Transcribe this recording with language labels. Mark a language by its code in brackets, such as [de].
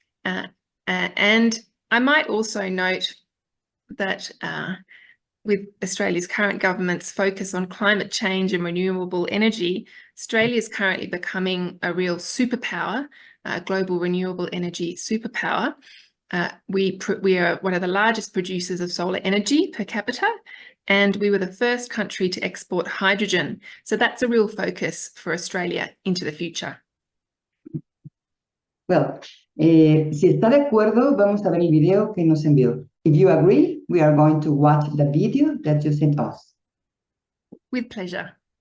[en] And I might also note that with Australia's current government's focus on climate change and renewable energy, Australia is currently becoming a real superpower, a global renewable energy superpower. We are one of the largest producers of solar energy per capita, and we were the first country to export hydrogen. So that's a real focus for Australia into the future. [es] Well, si está de acuerdo, vamos a ver el video que nos envió. [en] If you agree, we are going to watch the video that you sent us. With pleasure.